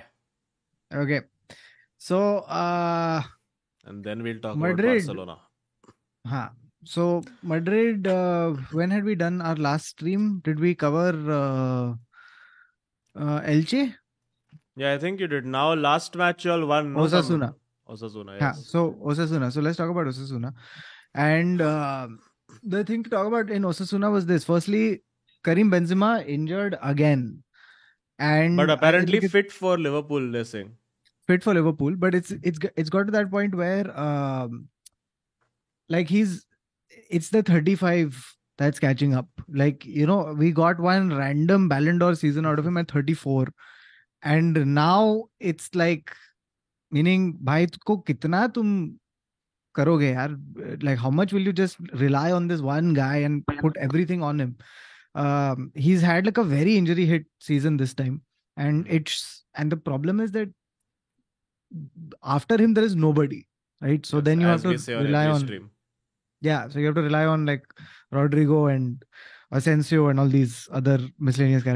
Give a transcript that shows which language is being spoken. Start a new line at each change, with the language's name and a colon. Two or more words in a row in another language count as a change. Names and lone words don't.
English: Okay. So, and then we'll talk Madrid. about Barcelona. So Madrid, when had we done our last stream? Did we cover Elche? Yeah, I think you did. Now, last match you all won. No? Osasuna. Osasuna, Yeah, yes. so Osasuna. So let's talk about Osasuna. And the thing to talk about in Osasuna was this. Firstly, Karim Benzema injured again. And But I apparently think it's fit for Liverpool, they're saying. fit for Liverpool, but it's got to that point where like it's the 35 that's catching up. Like, we got one random Ballon d'Or season out of him at 34, and now it's like, meaning
Hindi: भाई को कितना तुम करोगे यार?
English: Like, how much will you just rely on this one guy and put everything on him? He's had like a very injury hit season this time, and the problem is that after him there is nobody, right? So Yes, then you as have we to say on rely every on stream. so you have to rely on like Rodrigo and Asensio and all these other miscellaneous characters.